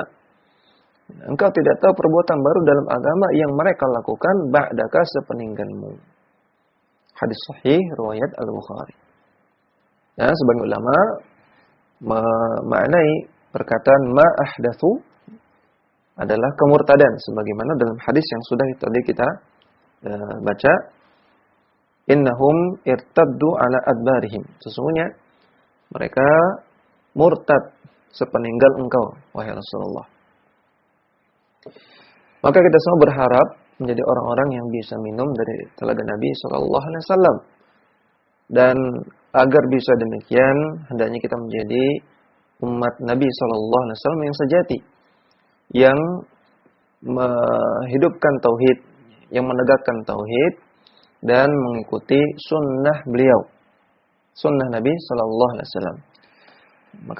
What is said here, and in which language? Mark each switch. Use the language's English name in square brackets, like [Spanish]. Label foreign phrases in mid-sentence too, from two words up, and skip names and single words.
[Indonesian] Engkau tidak tahu perbuatan baru dalam agama yang mereka lakukan ba'daka, sepeninggalmu. Hadis sahih riwayat Al-Bukhari. Nah, sebagian ulama memaknai perkataan [Arabic] ma ahdatsu [Indonesian] adalah kemurtadan, sebagaimana dalam hadis yang sudah tadi kita baca, [Arabic] innahum irtaddu ala adbarihim, [Indonesian] sesungguhnya mereka murtad sepeninggal engkau, wahai Rasulullah. Maka kita semua berharap menjadi orang-orang yang bisa minum dari telaga Nabi [Arabic] sallallahu alaihi wasallam, [Indonesian] dan agar bisa demikian hendaknya kita menjadi umat Nabi [Arabic] sallallahu alaihi wasallam [Indonesian] yang sejati, yang menghidupkan tauhid, yang menegakkan tauhid dan mengikuti sunnah beliau, sunnah Nabi [Arabic] sallallahu alaihi wasallam.